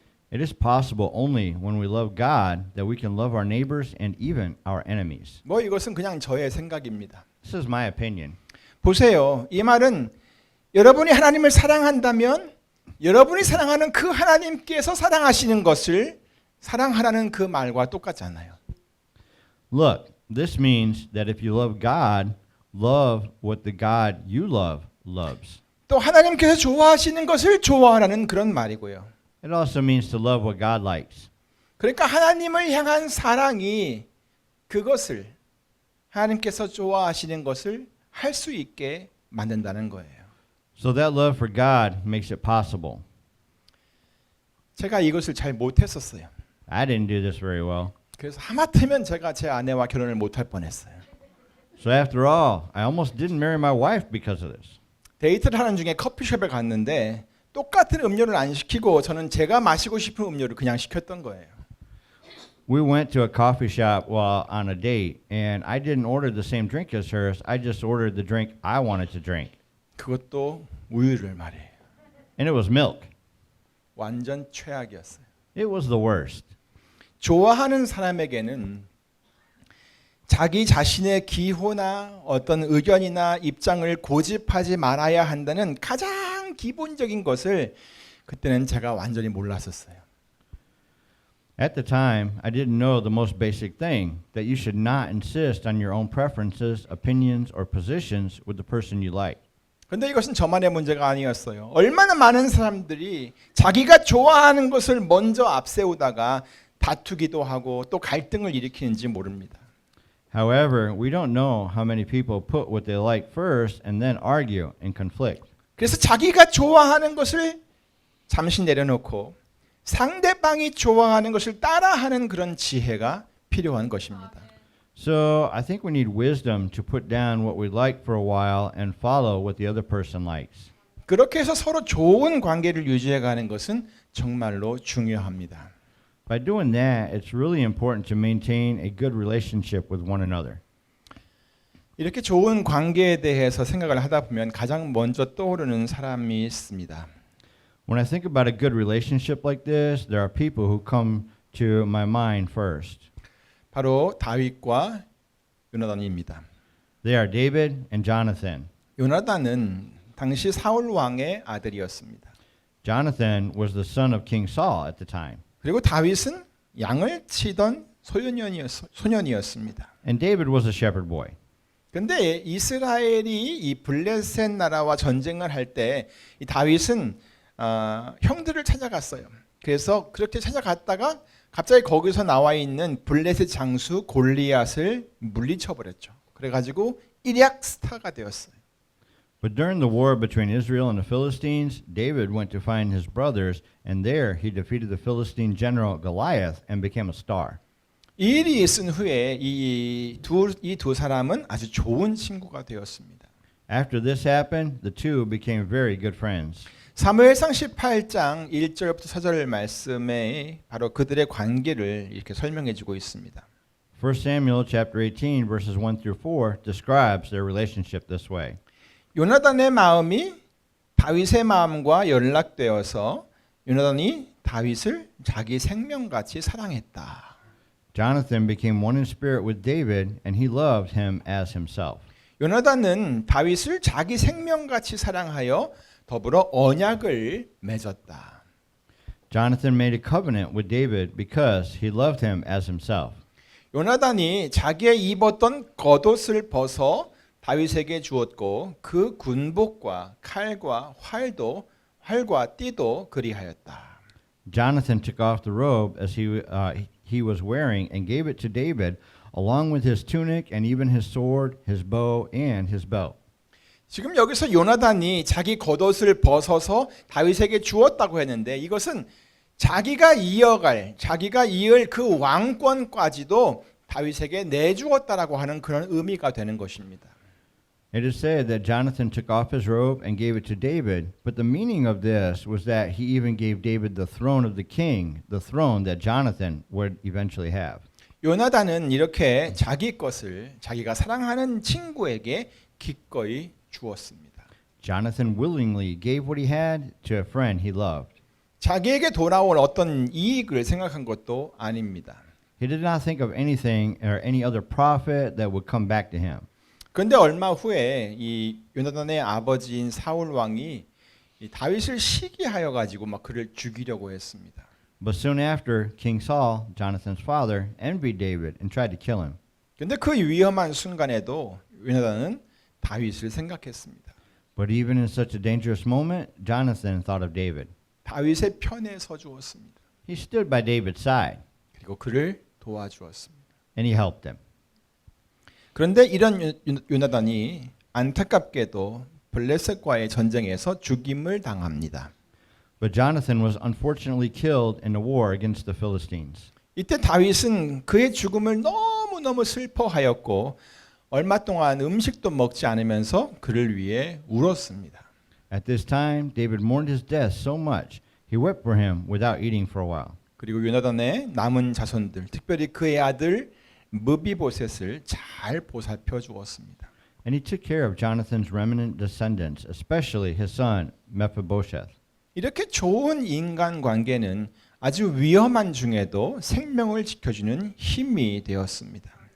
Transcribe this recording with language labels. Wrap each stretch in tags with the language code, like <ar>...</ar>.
<en>It is possible only when we love God that we can love our neighbors and even our enemies.</en> <ko>뭐 이것은 그냥 저의 생각입니다.</ko> <en>This is my opinion.</en> <ko>보세요. 이 말은 여러분이 하나님을 사랑한다면 여러분이 사랑하는 그 하나님께서 사랑하시는 것을 사랑하라는 그 말과 똑같잖아요.</ko> <en>Look, this means that if you love God, love what the God you love loves.</en> <ko>또 하나님께서 좋아하시는 것을 좋아하라는 그런 말이고요.</ko> <en>It also means to love what God likes.</en> <ko>그러니까 하나님을 향한 사랑이 그것을 하나님께서 좋아하시는 것을 할 수 있게 만든다는 거예요.</ko> <en>So that love for God makes it possible.</en> <ko>제가 이것을 잘 못했었어요.</ko> <en>I didn't do this very well.</en> <ko>그래서 하마터면 제가 제 아내와 결혼을 못할 뻔했어요.</ko> <en>So after all, I almost didn't marry my wife because of this.</en> <ko>데이트를 하는 중에 커피숍에 갔는데 똑같은 음료를 안 시키고 저는 제가 마시고 싶은 음료를 그냥 시켰던 거예요.</ko> <en>We went to a coffee shop while on a date, and I didn't order the same drink as hers. I just ordered the drink I wanted to drink.</en> <ko>그것도 우유를 말이에요.</ko> <en>And it was milk.</en> <ko>완전 최악이었어요.</ko> <en>It was the worst.</en> <ko>좋아하는 사람에게는 자기 자신의 기호나 어떤 의견이나 입장을 고집하지 말아야 한다는 가장 기본적인 것을 그때는 제가 완전히 몰랐었어요.</ko> <en>At the time, I didn't know the most basic thing, that you should not insist on your own preferences, opinions, or positions with the person you like.</en> <ko>근데 이것은 저만의 문제가 아니었어요. 얼마나 많은 사람들이 자기가 좋아하는 것을 먼저 앞세우다가 다투기도 하고 또 갈등을 일으키는지 모릅니다.</ko> <en>However, we don't know how many people put what they like first and then argue and conflict.</en> <ko>그래서 자기가 좋아하는 것을 잠시 내려놓고 상대방이 좋아하는 것을 따라하는 그런 지혜가 필요한 것입니다.</ko> <en>So I think we need wisdom to put down what we like for a while and follow what the other person likes.</en> <ko>그렇게 해서 서로 좋은 관계를 유지해 가는 것은 정말로 중요합니다.</ko> <en>By doing that, it's really important to maintain a good relationship with one another.</en> <ko>이렇게 좋은 관계에 대해서 생각을 하다 보면 가장 먼저 떠오르는 사람이 있습니다.</ko> <en>When I think about a good relationship like this, there are people who come to my mind first.</en> <ko>바로 다윗과 요나단입니다.</ko> <en>They are David and Jonathan.</en> <ko>요나단은 당시 사울 왕의 아들이었습니다.</ko> <en>Jonathan was the son of King Saul at the time.</en> <ko>그리고 다윗은 양을 치던 소년이었습니다.</ko> <en>And David was a shepherd boy.</en> <ko>근데 이스라엘이 이 블레셋 나라와 전쟁을 할 때 이 다윗은 형들을 찾아갔어요. 그래서 그렇게 찾아갔다가 갑자기 거기서 나와 있는 블레셋 장수 골리앗을 물리쳐 버렸죠. 그래가지고 일약 스타가 되었어요.</ko> <en>But during the war between Israel and the Philistines, David went to find his brothers, and there he defeated the Philistine general Goliath and became a star.</en> <ko>이 일이 있은 후에 이 두 사람은 아주 좋은 친구가 되었습니다.</ko> <en>After this happened, the two became very good friends.</en> <ko>사무엘상 18장 1절부터 4절 말씀에 바로 그들의 관계를 이렇게 설명해 주고 있습니다.</ko> <en>1 Samuel chapter 18 verses 1 through 4 describes their relationship this way.</en> <ko>요나단의 마음이 다윗의 마음과 연락되어서 요나단이 다윗을 자기 생명같이 사랑했다.</ko> <en>Jonathan became one in spirit with David, and he loved him as himself.</en> <ko>요나단은 다윗을 자기 생명같이 사랑하여 더불어 언약을 맺었다.</ko> <en>Jonathan made a covenant with David because he loved him as himself.</en> <ko>요나단이 자기의 입었던 겉옷을 벗어 다윗에게 주었고 그 군복과 칼과 활과 띠도 그리하였다.</ko> <en>Jonathan took off the robe as he was wearing and gave it to David, along with his tunic and even his sword, his bow, and his belt.</en> <ko>지금 여기서 요나단이 자기 겉옷을 벗어서 다윗에게 주었다고 했는데 이것은 자기가 이을 그 왕권까지도 다윗에게 내주었다라고 하는 그런 의미가 되는 것입니다.</ko> <en>It is said that Jonathan took off his robe and gave it to David, but the meaning of this was that he even gave David the throne of the king, the throne that Jonathan would eventually have.</en> <ko>요나단은 이렇게 자기 것을 자기가 사랑하는 친구에게 기꺼이 주었습니다.</ko> <en>Jonathan willingly gave what he had to a friend he loved.</en> <ko>자기에게 돌아올 어떤 이익을 생각한 것도 아닙니다.</ko> <en>He did not think of anything or any other profit that would come back to him.</en> <ko>그런데 얼마 후에 이 요나단의 아버지인 사울 왕이 이 다윗을 시기하여 가지고 막 그를 죽이려고 했습니다.</ko> <en>But soon after, King Saul, Jonathan's father, envied David and tried to kill him.</en> <ko>그런데 그 위험한 순간에도 요나단은 다윗을 생각했습니다.</ko> <en>But even in such a dangerous moment, Jonathan thought of David.</en> <ko>다윗의 편에 서 주었습니다.</ko> <en>He stood by David's side</en> <ko>그리고 그를 도와주었습니다.</ko> <en>and he helped him.</en> <ko>그런데 이런 요나단이 안타깝게도 블레셋과의 전쟁에서 죽임을 당합니다.</ko> <en>But Jonathan was unfortunately killed in the war against the Philistines.</en> <ko>이때 다윗은 그의 죽음을 너무너무 슬퍼하였고 얼마 동안 음식도 먹지 않으면서 그를 위해 울었습니다.</ko> <en>At this time, David mourned his death so much, he wept for him without eating for a while.</en> <ko>그리고 요나단의 남은 자손들, 특별히 그의 아들 므비보셋을 잘 보살펴 주었습니다.</ko> <en>And he took care of Jonathan's remnant descendants, especially his son Mephibosheth.</en> <ko>이렇게 좋은 인간 관계는 아주 위험한 중에도 생명을 지켜주는 힘이 되었습니다.</ko>